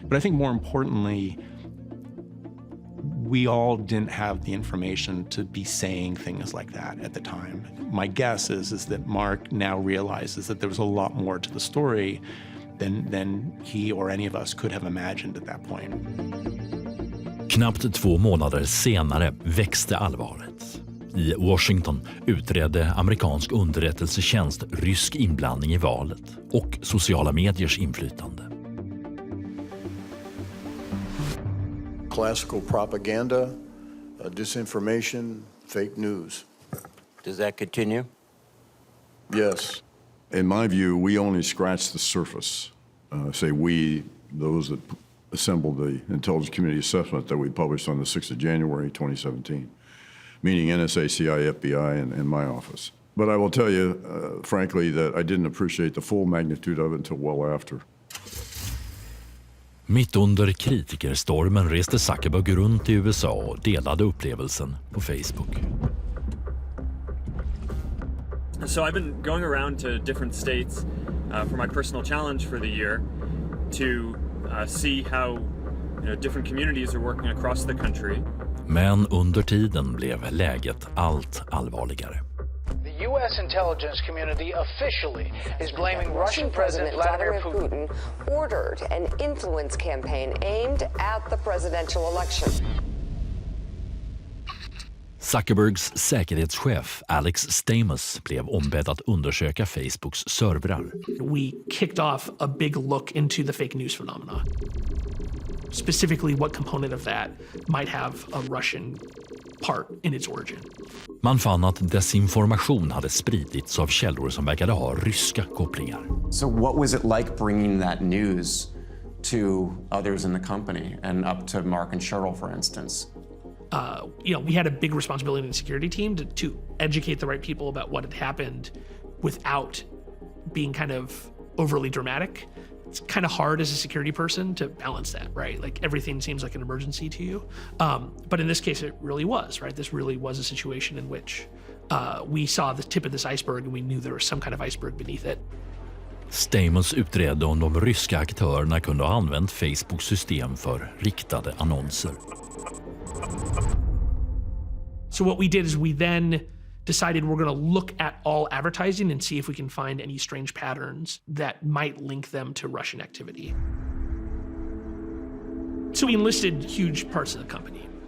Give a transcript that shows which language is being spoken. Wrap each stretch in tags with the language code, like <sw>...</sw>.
<en>But I think more importantly, we all didn't have the information to be saying things like that at the time. My guess is that Mark now realizes that there was a lot more to the story than he or any of us could have imagined at that point.</en> <sv>Knappt 2 månader senare växte allvaret. I Washington utredde amerikansk underrättelsetjänst rysk inblandning i valet och sociala mediers inflytande.</sv> <en>Classical propaganda, disinformation, fake news. Does that continue? Yes. In my view, we only scratched the surface. Say we, those that assembled the intelligence community assessment that we published on the 6th of January, 2017, meaning NSA, CIA, FBI, and my office. But I will tell you, frankly, that I didn't appreciate the full magnitude of it until well after.</en> <sv>Mitt under kritikerstormen reste Zuckerberg runt i USA och delade upplevelsen på Facebook.</sv> <en>So I've been going around to different states for my personal challenge for the year to see how different communities are working across the country.</en> <sv>Men under tiden blev läget allt allvarligare.</sv> <en>The U.S. intelligence community officially is blaming Russian President Vladimir Putin ordered an influence campaign aimed at the presidential election.</en> <sv>Zuckerbergs säkerhetschef Alex Stamos blev ombedd att undersöka Facebooks servrar.</sv> <en>We kicked off a big look into the fake news phenomena. Specifically, what component of that might have a Russian part in its origin.</en> <sv>Man fann att desinformation hade spridits av källor som verkade ha ryska kopplingar.</sv> <en>So what was it like bringing that news to others in the company and up to Mark and Cheryl, for instance? We had a big responsibility in the security team to educate the right people about what had happened without being kind of overly dramatic. It's kind of hard as a security person to balance that, right? Like everything seems like an emergency to you. But in this case, it really was, right? This really was a situation in which we saw the tip of this iceberg and we knew there was some kind of iceberg beneath it.</en> <sv>Stamos utredde om de ryska aktörerna kunde ha använt Facebooks system för riktade annonser.</sv> <en>So what we did is we then decided we're going to look at all advertising and see if we can find any strange patterns that might link them to Russian activity. So we enlisted huge parts of the company.</en>